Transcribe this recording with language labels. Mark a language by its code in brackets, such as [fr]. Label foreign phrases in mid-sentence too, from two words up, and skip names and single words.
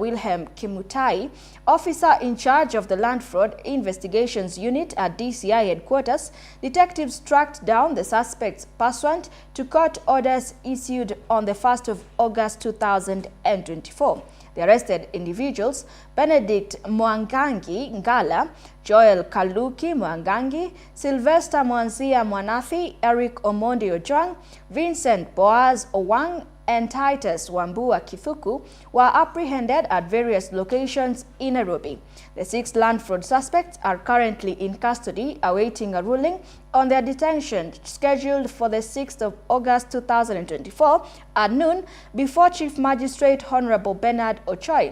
[en] Wilhelm Kimutai, officer in charge of the Land Fraud Investigations Unit at DCI headquarters, detectives tracked down the suspects pursuant to court orders issued on the 1st of August 2024. The arrested individuals, Benedict Mwangangi Ngala, Joel Kaluki Mwangangi, Sylvester Mwanzia Mwanathi, Eric Omondi Ojwang, Vincent Boaz Owang, and Titus Wambua Kithuku were apprehended at various locations in Nairobi. The 6 land fraud suspects are currently in custody awaiting a ruling on their detention scheduled for the 6th of August 2024 at noon before Chief Magistrate Honorable Bernard Ochoi.